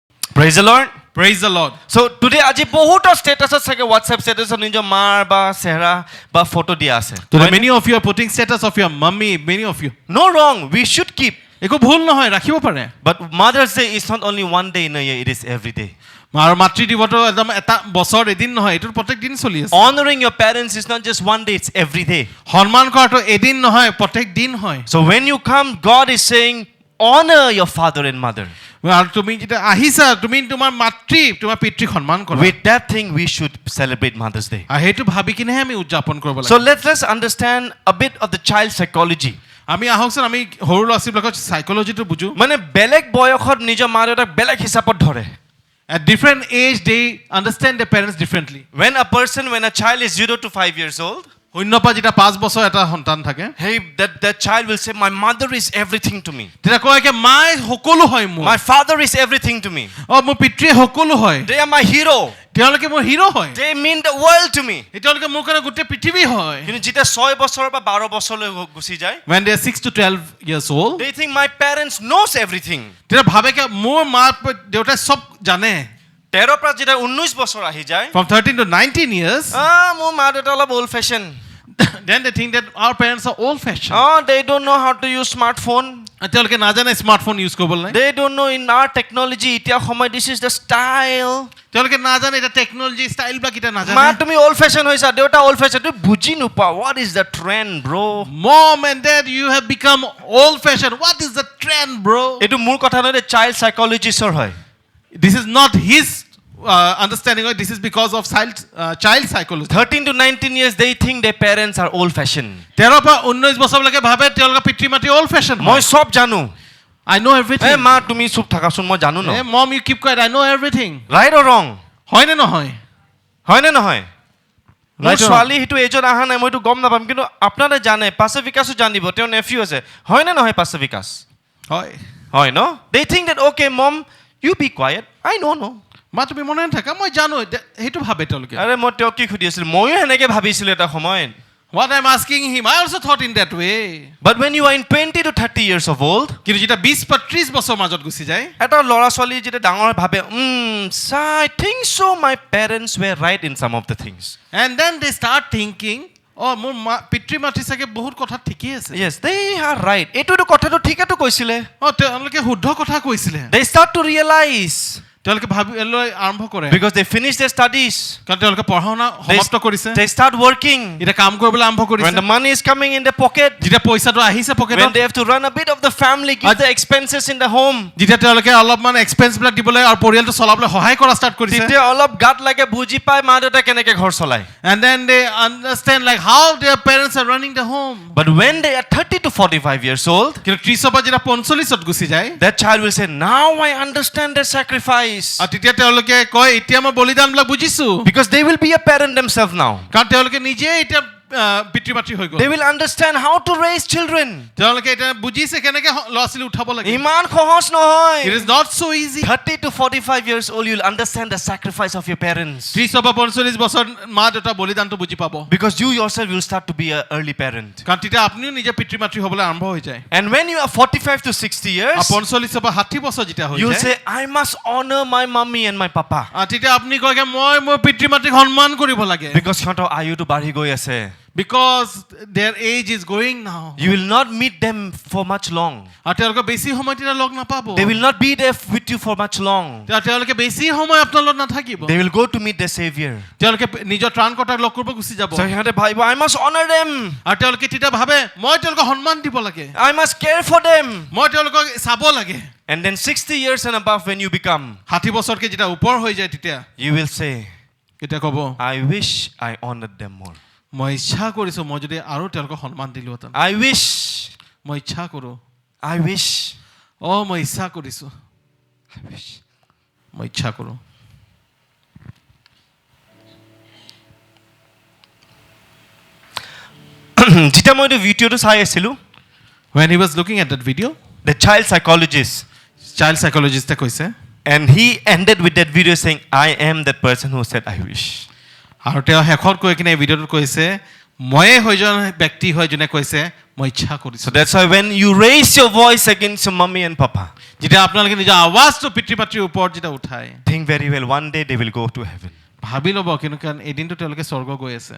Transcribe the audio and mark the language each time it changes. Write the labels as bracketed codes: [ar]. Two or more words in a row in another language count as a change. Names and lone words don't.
[en] Praise the Lord. Praise the Lord. So today [as] আজি বহুত status আছে [en] WhatsApp status [as] নিজৰ মাৰ বা চেহাৰা বা ফটো দিয়া আছে. [en] Today many of you are putting status of your mummy, many of you. No wrong, we should keep. [as] একো ভুল নহয়, ৰাখিব পাৰে। [en] But Mother's Day is not only one day in a year, it is every day. [as] আৰু মাতৃ দিৱসটো একদম এটা বছৰ এদিন নহয়, এইটো প্ৰত্যেক দিন চলি আছে। [en] Honoring your parents is not just one day, it's every day. [as] সন্মান কৰাটো এদিন নহয়, প্ৰত্যেক দিন হয়। [en] So when you come, God is saying, honor your father and mother. [as] আৰু তুমি যেতিয়া আহিছা, তুমি তোমাৰ মাতৃ, তোমাৰ পিতৃক সন্মান কৰা। [en] With that thing, we should celebrate Mother's Day. [as] আৰু সেইটো ভাবি কিনেহে আমি উদযাপন কৰিব লাগে। [en] So let's understand a bit of the child psychology. [as] আমি আহকচোন আমি সৰু ল'ৰা-ছোৱালীবিলাকৰ সাইকোলজিটো বুজো। মানে বেলেগ বয়সত নিজৰ মা-দেউতাক বেলেগ হিচাপত ধৰে। [en] At different age they understand their parents differently. When a child is 0 to 5 years old, [as] শূন্য পৰা যেতিয়া 5 বছৰ এটা সন্তান থাকে, [en] hey, that child will say, my mother is everything to me. [as] তেতিয়া কয় কি মাই সকলো হয় মোৰ। [en] My father is everything to me. [as] মোৰ পিতৃ সকলো হয়। [en] They are my hero. [as] তেওঁলোকে মোৰ হিৰো হয়। [en] They mean the world to me. [as] তেওঁলোকে মোৰ কাৰণে গোটেই পৃথিৱী হয়। কিন্তু যেতিয়া 6 বছৰ বা 12 বছৰলৈ গুচি যায়, [en] when they are 6 to 12 years old, they think my parents knows everything. [as] তেতিয়া ভাবে কি মোৰ মা দেউতাই সব জানে। 13 পৰা যেতিয়া 19 বছৰ আহি যায়, [en] from 13 to 19 years, [as] মোৰ মা দেউতা অলপ [en] old fashion. then they think that our parents are old fashioned. They don't know how to use smartphone. [as] তেওঁলোকে নাজানে [en] smartphone use [as] কৰিবলৈ। [en] They don't know in our technology [as] এতিয়া সময় [en] this is the style. [as] তেওঁলোকে নাজানে এটা [en] technology style [as] বা কিটা নাজানে। মা তুমি [en] old fashion [as] হৈছা, দেউতা [en] old fashion, [as] তুমি বুজি নোপোৱা [en] what is the trend bro. Mom and dad, you have become old fashioned. What is the trend bro? [as] এইটো মোৰ কথা নহয়, [en] child psychologist হয়। This is not his understanding, this is because of child psychology. 13 to 19 years they think their parents are old fashioned. [as] 13 পৰা 19 বছৰলৈকে ভাবে তেওঁলোকৰ পিতৃ মাতৃ [en] old fashioned। [as] মই সব জানো। [en] I know everything. [as] মা তুমি চুপ থাকাচোন, মই জানো ন। [en] Mom, you keep quiet, I know everything. Right or wrong? [as] হয় নে নহয়? হয় নে নহয়? মোৰ [en] Right or [as] ছোৱালী হিটো এজন আহা নাই, মইতো গম নাপাম, কিন্তু আপোনাৰে জানে, পাসিফিকাসও জানিব, তেওঁ নেফিউ আছে। হয় নে নহয় পাসিফিকাস? হয়। হয় ন? [en] They think that okay mom, you be quiet. I know no. [as] মা তুমি মনে থাকা, মই জানো, সেইটো ভাবে তেওঁলোকে। আৰে মই তেওঁক কি সুধি আছিল, ময়ো হেনেকে ভাবিছিলো এটা সময়ত। [en] What I'm asking him, I also thought in that way. But when you are in 20 to 30 years of old, [as] কিন্তু যেতিয়া 20 বা 30 বছৰ মাজত গুচি যায়, এটা ল'ৰা ছোৱালী যেতিয়া ডাঙৰ ভাবে, [en] I think so my parents were right in some of the things. and then they start thinking, [as] মোৰ পিতৃ মাতৃ চাগে বহুত কথা ঠিকই আছে। [en] Yes, they are right. [as] এইটো কথাটো ঠিকেটো কৈছিলে। তেওঁলোকে শুদ্ধ কথা কৈছিলে। [en] They start to realize. [as] তেওঁলোকে ভাবিবলৈ আৰম্ভ কৰে। [en] Because they finish their studies. [as] কাৰণ তেওঁলোকে পঢ়া-শুনা সমাপ্ত কৰিছে। [en] They start working. [as] এটা কাম কৰিবলৈ আৰম্ভ কৰিছে। [en] When the money is coming in their pocket. [as] যেতিয়া পইচাটো আহিছে পকেটত। [en] When they have to run a bit of the family, give the expenses in the home. [as] যেতিয়া তেওঁলোকে অলপমান এক্সপেন্স বিলাক দিবলৈ আৰু পৰিয়ালটো চলাবলৈ সহায় কৰা ষ্টাৰ্ট কৰিছে। তেতিয়া অলপ গাত লাগে বুজি পায় মা দেউতা কেনেকে ঘৰ চলায়। [en] And then they understand like how their parents are running the home. But when they are 30 to 45 years old, [as] কিন্তু 30 পৰা যেতিয়া 45ত গুচি যায়, [en] that child will say, now I understand their sacrifice. [as] আৰু তেতিয়া তেওঁলোকে কয় এতিয়া মই বলিদানবিলাক বুজিছো। [en] Because they will be a parent themselves now. [as] কাৰণ তেওঁলোকে নিজে এতিয়া পিতৃ মাতৃ হৈ গ'ল। [en] They will understand how to raise children. [as] তেওঁলোকে এটা বুজিছে কেনেকে ল'ৰা-ছোৱালী উঠাব লাগে। ইমান সহজ নহয়। [en] It is not so easy. 30 to 45 years old you will understand the sacrifice of your parents. [as] 30 পৰা 45 বছৰ মা দেউতা বলিদানটো বুজি পাব। [en] Because you yourself will start to be an early parent. [as] কাৰণ তেতিয়া আপুনিও নিজে পিতৃ মাতৃ হ'বলৈ আৰম্ভ হৈ যায়। [en] And when you are 45 to 60 years, [as] 45 পৰা 60 বছৰ যেতিয়া হৈ যায়, [en] you will say I must honor my mommy and my papa. [as] তেতিয়া আপুনি কয় মই মোৰ পিতৃ মাতৃক সন্মান কৰিব লাগে। Because সিহঁতৰ আয়ুটো বাঢ়ি গৈ আছে। [en] Because their age is going now. You will not meet them for much long. [as] আৰু তেওঁলোকে বেছি সময় তেতিয়া লগ নাপাব। [en] They will not be there with you for much long. [as] তেওঁলোকে বেছি সময় আপোনাৰ লগত নাথাকিব। [en] They will go to meet their savior. [as] তেওঁলোকে নিজৰ ত্ৰাণকৰ্তাক লগ কৰিব গুচি যাব। So সিহঁতে ভাবিব [en] I must honor them. [as] আৰু তেওঁলোকে তেতিয়া ভাবে মই তেওঁলোকক সন্মান দিব লাগে। [en] I must care for them. [as] মই তেওঁলোকক চাব লাগে। [en] And then 60 years and above when you become, [as] 60 বছৰকে যেতিয়া ওপৰ হৈ যায় তেতিয়া [en] you will say, [as] কেতিয়া ক'ব, [en] I wish I honored them more. [as] মই ইচ্ছা কৰিছো মই যদি আৰু তেওঁলোকক সন্মান দিলোহেঁতেন। [en] I wish. [as] মই ইচ্ছা কৰো। [en] I wish. [as] মই ইচ্ছা কৰিছো। [en] I wish. [as] মই ইচ্ছা কৰো। যেতিয়া মই ভিডিঅ'টো চাই আছিলো, [en] when he was looking at that video, the child psychologist কৈছে, and he ended with that video saying I am that person who said I wish. [as] আৰু তেওঁ শেষত কৈ কিনে ভিডিঅ'টোত কৈছে ময়ে হয়জন ব্যক্তি হয় যোনে কৈছে মই ইচ্ছা কৰিছো [en] So that's why when you raise your voice against your mommy and papa, [as] যেতিয়া আপোনালোকে নিজৰ আৱাজটো পিতৃ মাতৃৰ ওপৰত যেতিয়া উঠায় [en] think very well, one day they will go to heaven. [as] ভাবি ল'ব কিন্তু কাৰণ এদিনটো তেওঁলোকে স্বৰ্গ গৈ আছে